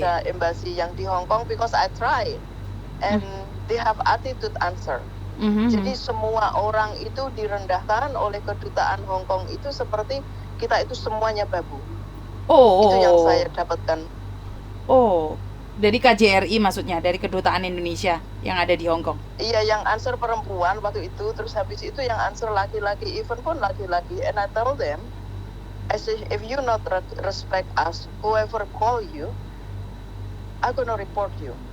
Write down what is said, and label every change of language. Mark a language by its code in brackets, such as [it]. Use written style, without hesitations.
[en] Indonesia embassy [id] yang di [en] Hong Kong because I tried and they have attitude answer. [id] Jadi semua orang itu direndahkan oleh kedutaan Hong Kong itu seperti kita itu semuanya babu. Itu yang saya dapatkan. Oh, dari KJRI maksudnya, dari kedutaan Indonesia yang ada di Hong Kong. Iya, yang answer perempuan waktu itu, terus habis itu yang answer laki-laki, even pun laki-laki. [en] And I tell them, I say, if you not respect us, whoever call you, I'm gonna report you.